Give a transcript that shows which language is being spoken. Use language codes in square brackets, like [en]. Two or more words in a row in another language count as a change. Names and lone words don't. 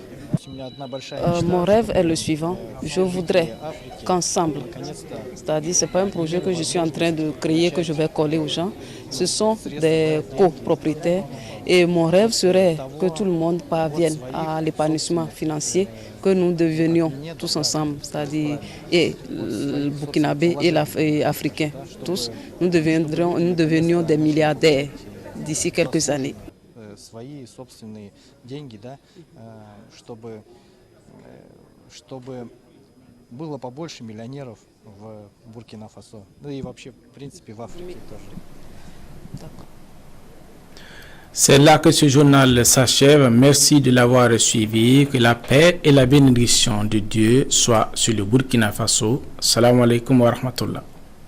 [fr] Mon rêve est le suivant, je voudrais qu'ensemble, c'est-à-dire ce n'est pas un projet que je suis en train de créer, que je vais coller aux gens, ce sont des copropriétaires et mon rêve serait que tout le monde parvienne à l'épanouissement financier, que nous devenions tous ensemble, c'est-à-dire et burkinabés et africains, tous, nous devenions des milliardaires d'ici quelques années. [ru] Свои собственные деньги, да, чтобы было побольше миллионеров в Буркина-Фасо, да и вообще, в принципе, в Африке тоже. [fr] C'est là que ce journal s'achève. Merci de l'avoir suivi. Que la paix et la bénédiction de Dieu soient sur le Burkina Faso. [ar] سلام عليكم ورحمة الله.